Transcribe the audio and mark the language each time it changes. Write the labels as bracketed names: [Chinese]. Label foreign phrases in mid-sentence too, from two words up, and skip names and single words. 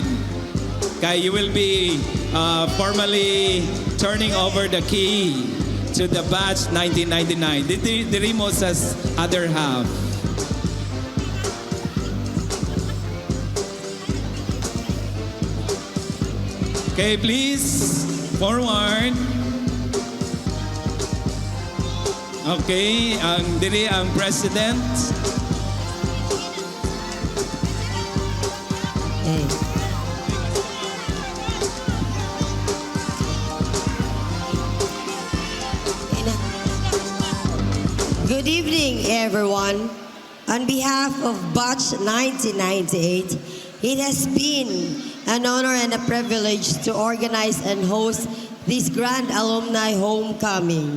[English] Kaya you will be formally turning over the key to the batch 1999. [Cebuano] Diri mo sa [English] other half. Okay, please, forward. [Cebuano] Okay, diri ang president. [English] Good evening, everyone. On behalf of Batch 1998, it has been an honor and a privilege to organize and host this grand alumni homecoming.